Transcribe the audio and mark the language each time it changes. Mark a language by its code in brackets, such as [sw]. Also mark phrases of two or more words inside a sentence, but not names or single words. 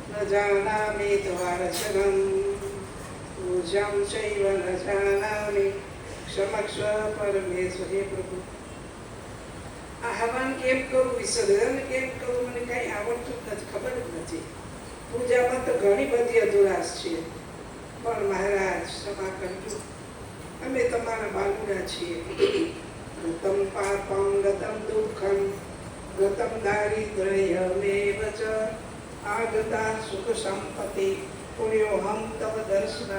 [sa] जानामि द्वारशनं पूजां चैव न जानामि क्षमस्व परमेश्वर। हे प्रभु, [gu] આ હવન કેમ કરું, વિસર્જન કેમ કરું, મને કઈ આવડતું જ નથી, ખબર જ નથી. પૂજામાં તો ઘણી બધી અધુરાશ છે, પણ મહારાજ ક્ષમા કરજો, અમે તમારા બાલુડા છીએ. [sa] ગતમ પાપમ ગતમ દુઃખમ ગતમ દારિદ્ર્યમેવ ચ આગતા સુખ સંપત્તિ પુણ્યોહમ તવ દર્શન.